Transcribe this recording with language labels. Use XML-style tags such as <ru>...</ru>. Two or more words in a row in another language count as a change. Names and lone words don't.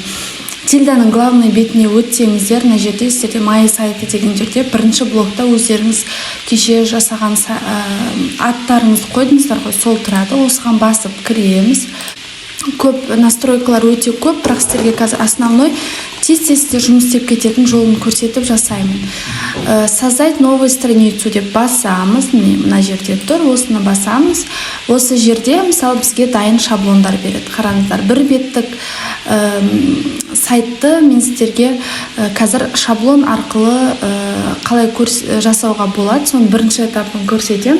<kk>Тильданың главный бетіне өтсеңіздер, мына жерде сіздерде</kk> <ru>мои сайты</ru> <kk>деген жерде бірінші блокта өздеріңіз кеше жасаған аттарыңызды қойдыңыздар ғой, сол тұрады. Осыған басып кіреміз. Көп настройкалар өте көп, бірақ сіздерге қазір основной тез-тез жұмыс істеп кететін жолын көрсетіп жасаймын.</kk> <ru>Создать новую страницу</ru> <kk>деп басамыз. Мына жерде тұр, осыны басамыз. Осы жерде мысалы бізге дайын шаблондар береді. Қараңыздар, бір беттік сайтты мен сіздерге қазір шаблон арқылы қалай жасауға болады, соның бірінші этапын көрсетем.</kk>